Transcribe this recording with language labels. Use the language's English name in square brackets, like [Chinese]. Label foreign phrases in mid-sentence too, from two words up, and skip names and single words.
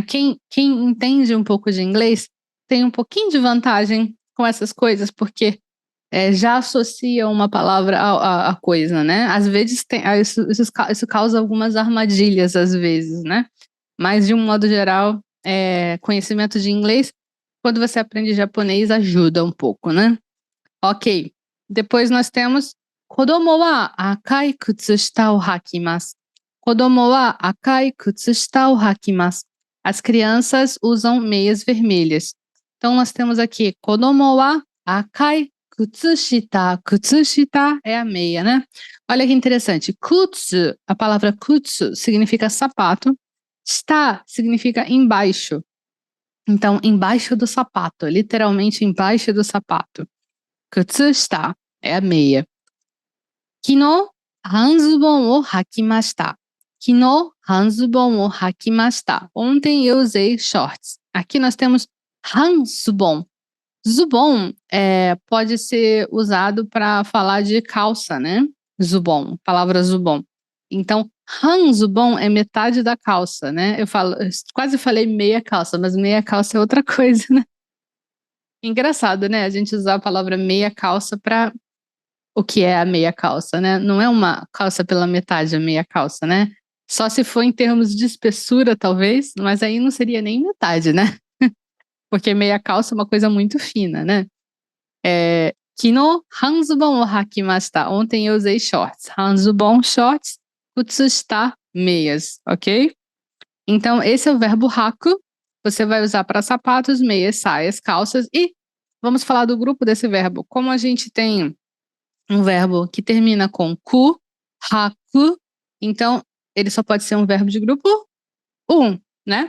[Portuguese] Quem entende um pouco de inglês tem um pouquinho de vantagem com essas coisas, porque já associa uma palavra à coisa, né? Às vezes isso causa algumas armadilhas, às vezes, né? Mas, de um modo geral, conhecimento de inglês, quando você aprende japonês, ajuda um pouco, né? Ok. Depois nós temos [Japanese] 子供は赤い靴下を履きます. 子供は赤い靴下を履きます. [Portuguese] As crianças usam meias vermelhas. Então, nós temos aqui [Japanese] 子供は赤い靴下. [Portuguese] Kutsushita é a meia, né? Olha que interessante. Kutsu, a palavra kutsu significa sapato. Shita significa embaixo. Então, embaixo do sapato. Literalmente embaixo do sapato. Kutsushita é a meia. [Japanese] 昨日半ズボンを履きました. 昨日半ズボンを履きました. [Portuguese] Ontem eu usei shorts. Aqui nós temos hanzubon. Zubon pode ser usado para falar de calça, né? Zubon, palavra zubon. Então, hanzubon é metade da calça, né? Eu quase falei meia calça, mas meia calça é outra coisa, né? Engraçado, né? A gente usar a palavra meia calça para o que é a meia calça, né? Não é uma calça pela metade a meia calça, né? Só se for em termos de espessura, talvez, mas aí não seria nem metade, né? Porque meia calça é uma coisa muito fina, né? [Japanese] 昨日半ズボンを履きました. [Portuguese] Ontem eu usei shorts. Hanzubon, shorts. Kutsushita, meias, ok? Então, esse é o verbo haku. Você vai usar para sapatos, meias, saias, calças. E vamos falar do grupo desse verbo. Como a gente tem um verbo que termina com ku, haku, então ele só pode ser um verbo de grupo 1, né?